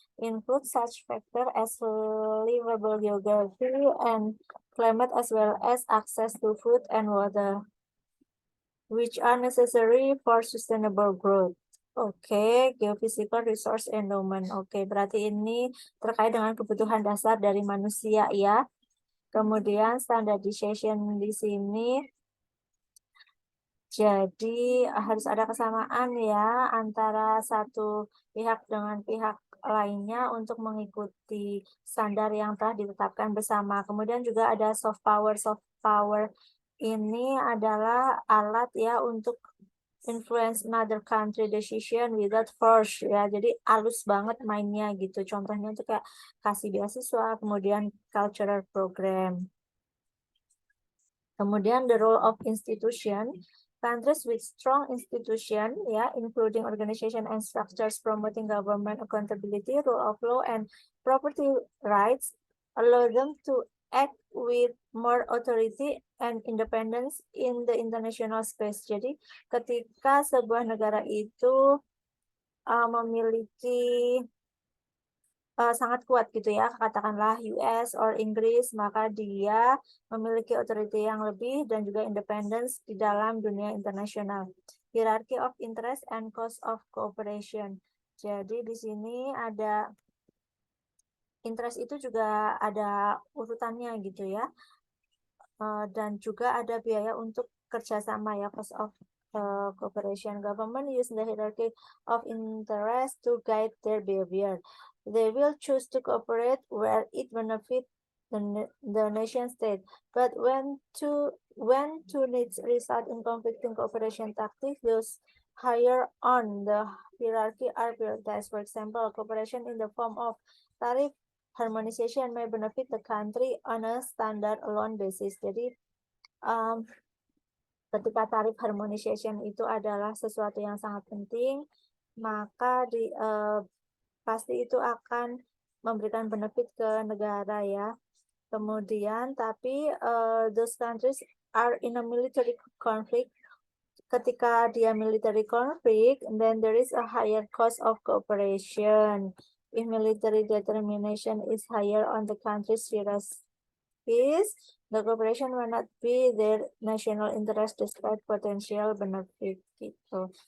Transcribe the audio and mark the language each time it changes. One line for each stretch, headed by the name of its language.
English: Include such factor as livable geography and climate as well as access to food and water, which are necessary for sustainable growth. Oke, geophysical resource endowment.
Indonesian: Oke, berarti ini terkait dengan kebutuhan dasar dari manusia ya. Kemudian standardization di sini, jadi harus ada kesamaan ya antara satu pihak dengan pihak lainnya untuk mengikuti standar yang telah ditetapkan bersama. Kemudian juga ada soft power.
English: Soft power
Indonesian: ini adalah alat ya untuk
English: influence another country decision without force ya.
Indonesian: Jadi halus banget mainnya gitu. Contohnya itu kayak kasih beasiswa, kemudian cultural program.
English: Kemudian the role of institution, countries with strong institution ya, including organization and structures promoting government accountability, rule of law and property rights, allow them to act with more authority and independence in the international space.
Indonesian: Jadi ketika sebuah negara itu memiliki sangat kuat gitu ya, katakanlah US or Inggris, maka dia memiliki otoriti yang lebih dan juga independence di dalam dunia internasional.
English: Hierarchy of interest and cost of cooperation.
Indonesian: Jadi di sini ada interest itu juga ada urutannya gitu ya. Dan juga ada biaya untuk kerjasama ya, cost of cooperation.
English: Government use the hierarchy of interest to guide their behavior. They will choose to cooperate where it benefits the nation state. But when two needs result in conflicting cooperation tactics, those higher on the hierarchy are prioritized. For example, cooperation in the form of tariff harmonization may benefit the country on a standard alone basis.
Indonesian: Jadi ketika tarif harmonization itu adalah sesuatu yang sangat penting, maka pasti itu akan memberikan benefit ke negara ya. Kemudian tapi
English: those countries are in a military conflict.
Indonesian: Ketika dia
English: military conflict, then there is a higher cost of cooperation. If military determination is higher on the country's peace, the cooperation will not be their national interest despite potential benefit gitu.